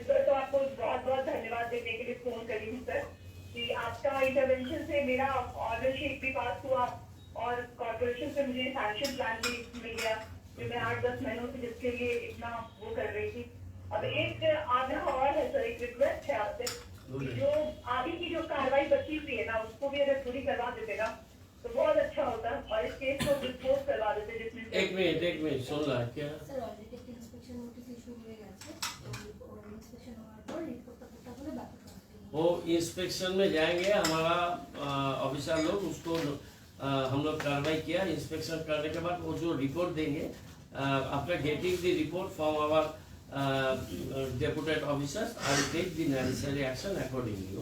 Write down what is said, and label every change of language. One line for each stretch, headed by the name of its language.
Hindi: इस पर तो आपको बहुत बहुत धन्यवाद देने के लिए फोन करी हूँ सर, कि आपका इंटरवेंशन से मेरा ऑर्डर शीट भी पास हुआ और कॉर्पोरेशन से मुझे सैंक्शन प्लान भी मिल गया, जो मैं 8-10 महीनों से जिसके लिए इतना वो कर रही थी। अब एक आग्रह और है सर, एक रिक्वेस्ट है आपसे, कि जो आगे की जो कार्रवाई बची हुई है ना, उसको भी अगर पूरी करवा देते ना तो बहुत अच्छा होता, और इस केस को डिस्पोज करवा देते जिसमें एक मिनट सुन रहा है क्या?
Bangla: স্যার অলরেডি একটা ইন্সপেকশন নোটিস ইস্যু হয়ে গেছে, তো ইন্সপেকশন হওয়ার পর রিপোর্টটা কোটা করে ব্যাক করা হবে।
Hindi: वो इंस्पेक्शन में जाएंगे, हमारा ऑफिसर लोग उसको हम लोग कार्रवाई किया। इंस्पेक्शन करने के बाद वो जो रिपोर्ट देंगे,
English: After getting the report from our deputed officers, I will take the necessary action accordingly.